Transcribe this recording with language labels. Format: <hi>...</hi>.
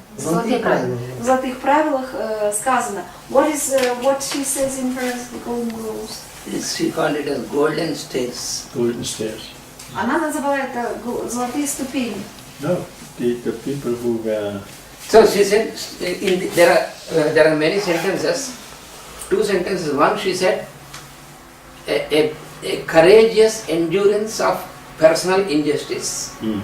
<ru>В золотых правилах сказано,</ru> <en>what she says in her golden rules? She called it as golden stairs. Golden stairs.</en> <ru>Она называла это золотые ступени.</ru> <en>No, the people who were. So she said, there are many sentences. Two sentences. One, she said, a courageous endurance of personal injustice.</en>